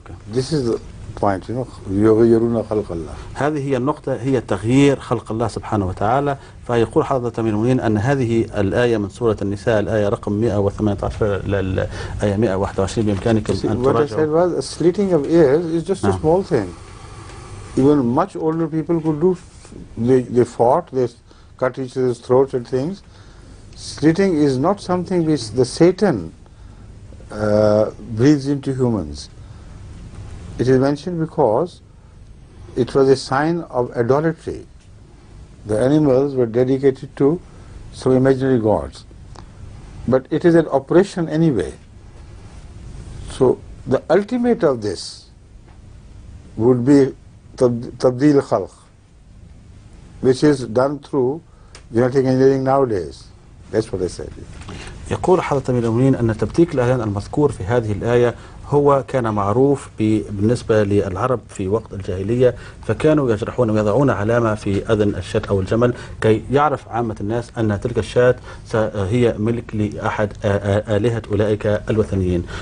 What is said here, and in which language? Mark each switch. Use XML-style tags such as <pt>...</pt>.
<en>This is the point,</en> <ar>يغيرون خلق الله. هذه هي النقطة، هي تغيير خلق الله سبحانه وتعالى. فيقول حضرة أمير المؤمنين أن هذه الآية من سورة النساء، الآية رقم 118 للآية 121 بإمكانكم أن تراجعوا.</ar> <en>What I said was, slitting of ears is just a small thing. Even much older people could do. They fought, they cut each other's throats and things. Slitting is not something which the Satan breathes into humans. It is mentioned because it was a sign of idolatry. The animals were dedicated to some imaginary gods. But it is an operation anyway. So the ultimate of this would be tabdeel khalq, which is done through genetic engineering nowadays. That's what I said.</en> <ar>يقول حضرة أمير المؤمنين أن تبتيك الآذان المذكور في هذه الآية هو كان معروف بالنسبة للعرب في وقت الجاهلية، فكانوا يجرحون ويضعون علامة في أذن الشاة أو الجمل كي يعرف عامة الناس أن تلك الشاة هي ملك لأحد آلهة أولئك الوثنيين.</ar>